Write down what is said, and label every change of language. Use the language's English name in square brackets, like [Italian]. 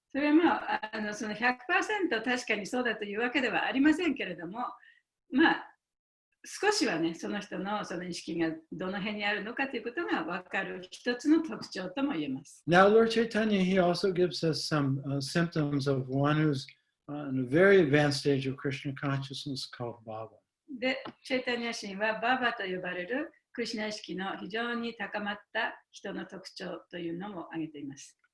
[Japanese] それはその 100% 確かにそうだというわけではありませんけれども、まあ少しはね、その人のその意識がどの辺にあるのかということが分かる一つの特徴とも言えます。 [English] Now, Lord Chaitanya, he also gives us some symptoms of one who's in a very advanced stage of Krishna consciousness called Bhava. [Japanese] で、チェイタニア神はババと呼ばれるクリシュナ意識の非常に高まった人の特徴というのも挙げています。